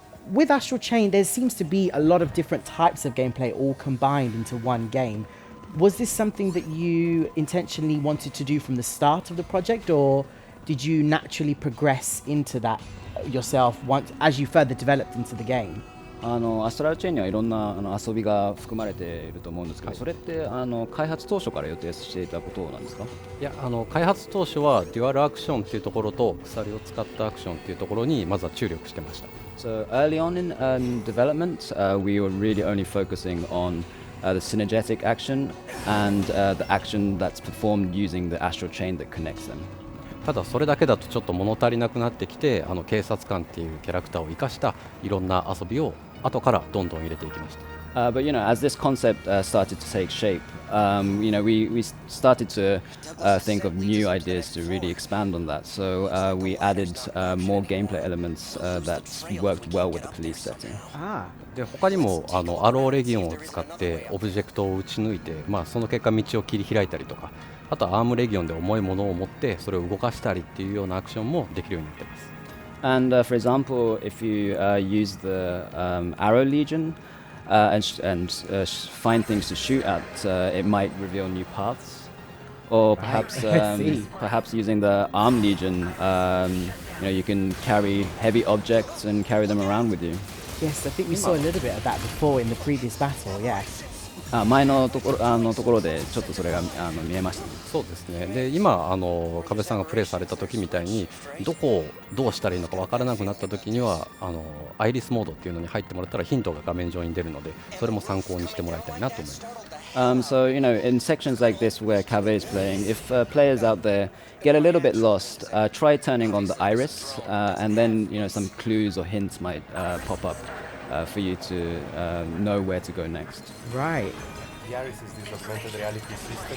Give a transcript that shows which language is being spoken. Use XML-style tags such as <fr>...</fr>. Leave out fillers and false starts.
<en>With Astral Chain, there seems to be a lot of different types of gameplay all combined into one game. Was this something that you intentionally wanted to do from the start of the project, or did you naturally progress into that yourself as you further developed into the game?</en> <ja>アストラルチェーンにはいろんな遊びが含まれていると思うんですけど、それって開発当初から予定していたことなんですか？いや、開発当初はデュアルアクションっていうところと鎖を使ったアクションっていうところにまずは注力してました。</ja> <en>So early on in development, we were really only focusing on the synergetic action and the action that's performed using the astral chain that connects them.</en> <ja>ただそれだけだとちょっと物足りなくなってきて、警察官っていうキャラクターを生かしたいろんな遊びを後からどんどん入れていきました。</ja> <en>But as this concept started to take shape, we started to think of new ideas to really expand on that. So we added more gameplay elements that worked well with the police setting.</en> <ja>で他にもアローレギオンを使ってオブジェクトを打ち抜いて、その結果道を切り開いたりとか、あとはアームレギオンで重いものを持ってそれを動かしたりっていうようなアクションもできるようになっています。</ja> <en>And for example, if you use the Arrow Legion and find things to shoot at, it might reveal new paths. Or perhaps perhaps using the Arm Legion, you can carry heavy objects and carry them around with you. Yes, I think we saw a little bit of that before in the previous battle, yes.</en> <ja>前のところでちょっとそれが見えました。そうですね。で今加部さんがプレイされた時みたいにどこをどうしたらいいのか分からなくなった時にはアイリスモードっていうのに入ってもらったらヒントが画面上に出るので、それも参考にしてもらいたいなと思います。</ja> <en>So in sections like this where Kaveh is playing, if players out there get a little bit lost, try turning on the iris, and then some clues or hints might pop up for you to know where to go next. Right. The iris is this augmented reality system</en>